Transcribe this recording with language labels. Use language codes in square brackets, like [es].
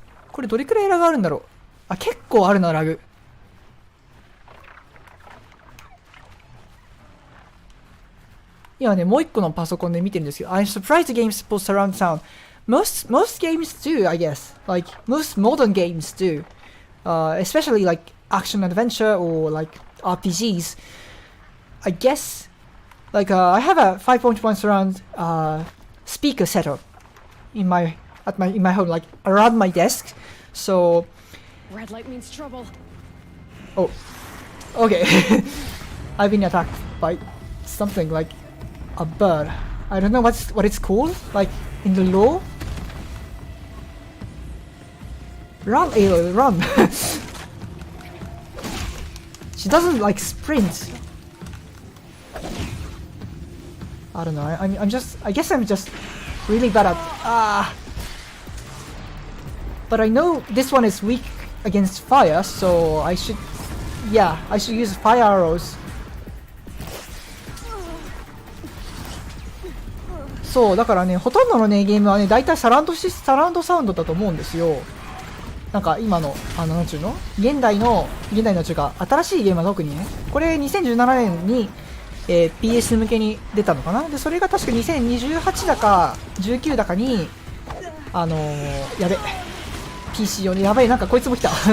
[ja] これどれくらいラグあるんだろう。結構あるなラグ。今ねもう一個のパソコンで見てるんですけど、 [en] I'm surprised the game supports surround sound. Most games do, I guess. Like most modern games do, especially like action adventure or like RPGs. I guess like I have a 5.1 surround speaker setup in my home, like around my desk. So red light means trouble. Oh, okay. I've been attacked by something like a bird. I don't know what it's called, like in the lore. Run, Aloy, run! She doesn't like sprint. I don't know. I guess I'm just really bad at But I know this one is weak against fire, so I should use fire arrows. [ja] そう、だからね、ほとんどのね、ゲームはね、大体サラウンドサウンドだと思うんですよ。なんか今の、なんちゅうの現代のちゅうか、新しいゲームは特にね、これ2017年に、PS 向けに出たのかな。で、それが確か2028だか、19だかに、やべ、PC 用に、やばい、なんかこいつも来た。